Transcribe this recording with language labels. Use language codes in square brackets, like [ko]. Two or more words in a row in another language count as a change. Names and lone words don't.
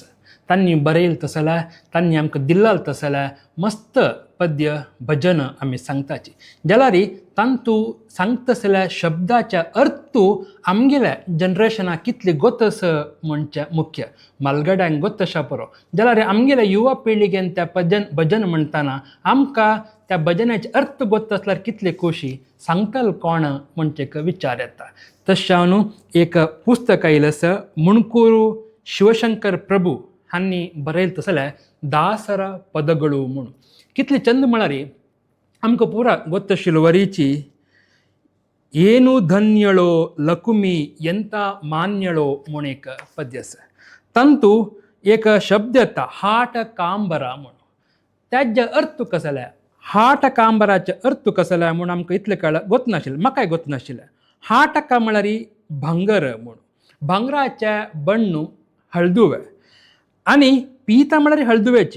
[kok] तांणी बरयलें तसलें तांणी आमकां दिल्लें तसलें मस्त पद्य भजन आमी सांगताची, जाल्यार तांतू सांगता तसल्या शब्दाच्या अर्थ आमगेल्या जनरेशनाक कितले गोतस म्हणचे मुख्य मालगड्यांक गोत तशा पुरो, जाल्यार आमगेल्या युवा पिळगेन त्या भजन म्हणटाना आमकां त्या भजनाचे अर्थ गोत असल्यार कितले खोशी सांगतल कोण म्हणचे एक विचार येता. तशें एक पुस्तक आयिल्लें आसा मुणकूर शिवशंकर प्रभू हांणी बरयलें तसलें दासर पदगळू म्हणून. कितले चंद म्हळ्यार आमकां पुरा गोत्त शिल्वरीची [kn] ಏನು ಧನ್ಯಳೋ ಲಕುಮಿ ಎಂತ ಮಾನ್ಯಳೋ [kok] म्हूण एक पद्य आसा. तांतू एक शब्द येता हाट कांबरा म्हणून. त्याचे अर्थ कसले हाट कांबराचे अर्थ कसले म्हूण आमकां इतलें कळ्ळें गोत नाशिल्लें, म्हाकाय गोत नाशिल्लें. हाटका म्हळ्यार भांगर म्हणून. भांगराचे बण्ण हळदुवे आनी पिता म्हळ्यार हळदुवेची.